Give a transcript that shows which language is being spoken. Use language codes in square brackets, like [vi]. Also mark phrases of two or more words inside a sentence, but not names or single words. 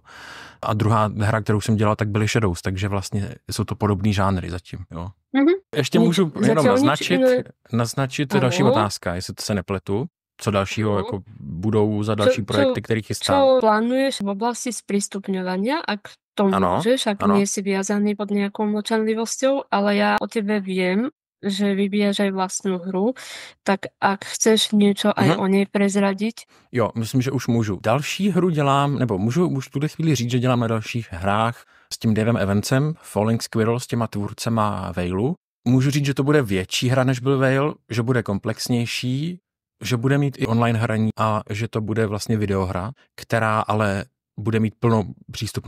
[cs] A druhá hra, kterou jsem dělal, tak byly Shadows, takže vlastně jsou to podobný žánry zatím, jo. Ještě můžu jenom naznačit další otázka, jestli to se nepletu. Co dalšího jako budou za další projekty, které chystá? [sk] Co plánuješ v oblasti sprístupňovania, ak to môžeš, ak nie si viazaný pod nejakou mlčanlivosťou, ale ja o tebe viem, že vyvíjaš aj vlastnú hru, tak ak chceš niečo aj o nej prezradiť? [cs] Jo, myslím, že už můžu. Další hru dělám, nebo můžu už v tuhle chvíli říct, že dělám na dalších hrách s tím Davem Evansem, Falling Squirrel, s těma tvůrcema Veilu. Můžu říct, že to bude větší hra, než byl Veil, že bude komplexnější, že bude mít i online hraní a že to bude vlastně videohra, která ale bude mít plnou přístupnou.